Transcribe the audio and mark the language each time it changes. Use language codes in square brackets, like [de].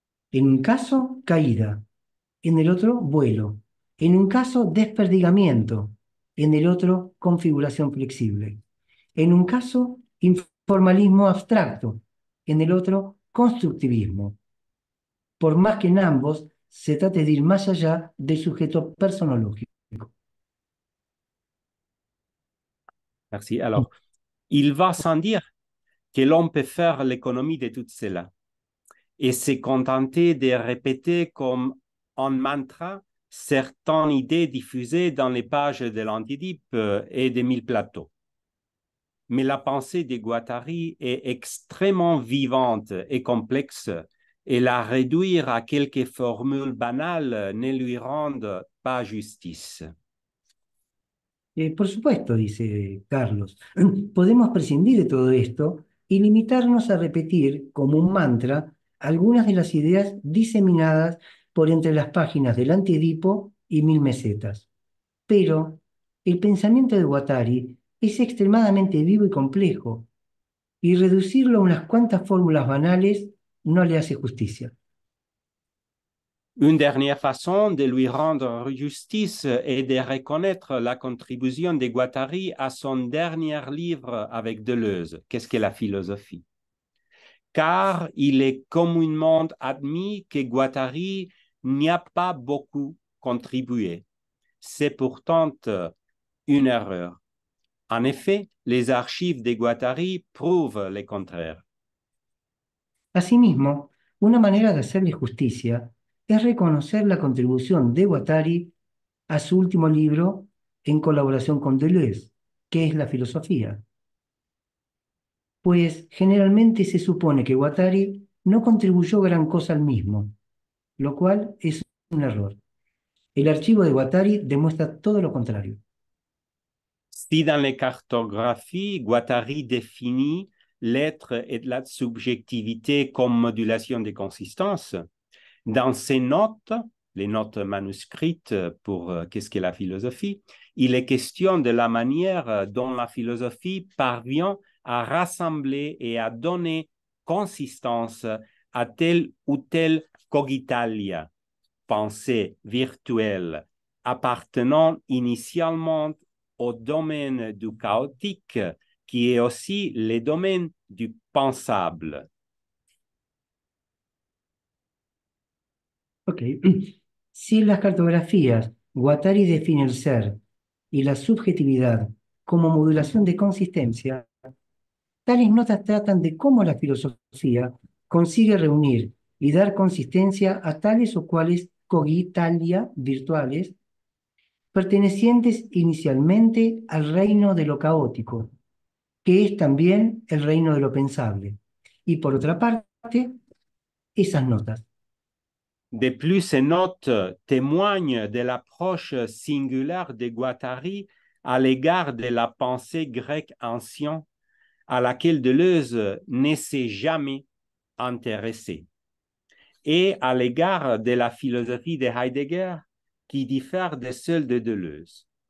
[es] En un caso, caída, en el otro, vuelo, en un caso, desperdigamiento, en el otro, configuración flexible, en un caso, informalismo abstracto, en el otro, constructivismo. Por más que en ambos se trate de ir más allá del sujeto personológico. [fr] Merci. Alors, il va sans dire que l'on peut faire l'économie de tout cela et se contenter de répéter comme un mantra certaines idées diffusées dans les pages de l'Antidipe et de Mille Plateaux. Mais la pensée de Guattari est extrêmement vivante et complexe, et la réduire à quelques formules banales ne lui rendent pas justice. [es] Por supuesto, dice Carlos, podemos prescindir de todo esto y limitarnos a repetir como un mantra algunas de las ideas diseminadas por entre las páginas del Antiedipo y Mil Mesetas. Pero el pensamiento de Guattari es extremadamente vivo y complejo, y reducirlo a unas cuantas fórmulas banales no le hace justicia. [fr] Une dernière façon de lui rendre justice est de reconnaître la contribution de Guattari à son dernier livre avec Deleuze, Qu'est-ce que la philosophie? Car il est communément admis que Guattari n'y a pas beaucoup contribué. C'est pourtant une erreur. En effet, les archives de Guattari prouvent le contraire. [es] Asimismo, una manera de hacerle justicia es reconocer la contribución de Guattari a su último libro en colaboración con Deleuze, que es la filosofía. Pues generalmente se supone que Guattari no contribuyó gran cosa al mismo, lo cual es un error. El archivo de Guattari demuestra todo lo contrario. [fr] Si dans les cartographies, Guattari définit l'être et la subjectivité comme modulation des consistances, dans ses notes, les notes manuscrites pour qu'est-ce qu'est la philosophie, il est question de la manière dont la philosophie parvient à rassembler et à donner consistance à telle ou telle cogitalia, pensée virtuelle, appartenant initialement au domaine du chaotique, qui est aussi le domaine du pensable. Ok. [es] Si en las cartografías Guattari define el ser y la subjetividad como modulación de consistencia, tales notas tratan de cómo la filosofía consigue reunir y dar consistencia a tales o cuales cogitalia virtuales pertenecientes inicialmente al reino de lo caótico, que es también el reino de lo pensable. Y por otra parte, esas notas. [fr] De plus, ces notes témoignent de l'approche singulière de Guattari à l'égard de la pensée grecque ancienne, à laquelle Deleuze ne s'est jamais intéressé, et à l'égard de la philosophie de Heidegger, qui diffère de celle de Deleuze.